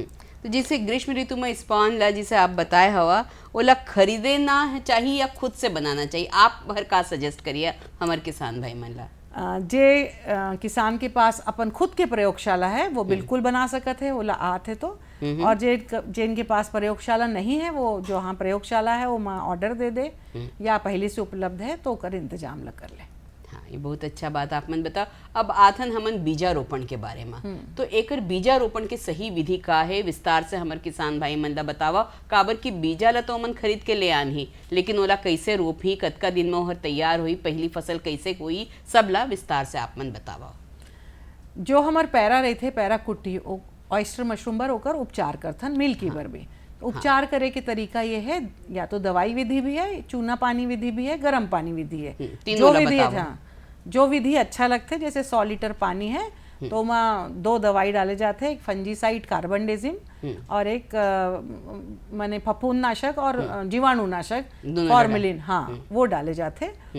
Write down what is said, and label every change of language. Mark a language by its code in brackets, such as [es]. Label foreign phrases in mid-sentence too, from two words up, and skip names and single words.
[hne] तो जैसे ग्रीष्म ऋतु में स्पॉन ला जिसे आप बताए हवा ओला खरीदे ना चाहिए या खुद से बनाना चाहिए, आप हर का सजेस्ट करिए हमारे किसान भाई मन ला। जे किसान के पास अपन खुद के प्रयोगशाला है वो बिल्कुल बना सकते है, ओला आते तो। और जिनके पास प्रयोगशाला नहीं है वो जो हाँ प्रयोगशाला है वो माँ ऑर्डर दे दे या पहले से उपलब्ध है तो कर इंतजाम ला कर ले। हाँ, ये बहुत अच्छा बात आप मन बताओ। अब आथन हमन बीजारोपण के बारे में, तो एकर बीजारोपण के सही विधि का है, विस्तार से हमारे किसान भाई मन ला बतावा। काबर की बीजा ला तो हमन खरीद के ले आन ही, लेकिन ओला कैसे रोपही, कतका दिन में ओहर तैयार हुई, पहली फसल कैसे हुई, सब ला विस्तार से आप मन बतावा। जो हमार पैरा रहे थे, पैरा कुट्टी ऑयस्टर मशरूम बर ओकर उपचार करथन, मिल्की बर भी। तो उपचार करे के तरीका ये है, या तो दवाई विधि भी है, चूना पानी विधि भी है, गर्म पानी विधि है। जो विधि जो विधि अच्छा लगते, जैसे 100 लीटर पानी है तो वहाँ 2 दवाई डाले जाते हैं, एक फंजीसाइड कार्बनडेजिम और एक माने फफूंद नाशक और जीवाणु नाशक फॉर्मेलिन, हाँ वो डाले जाते।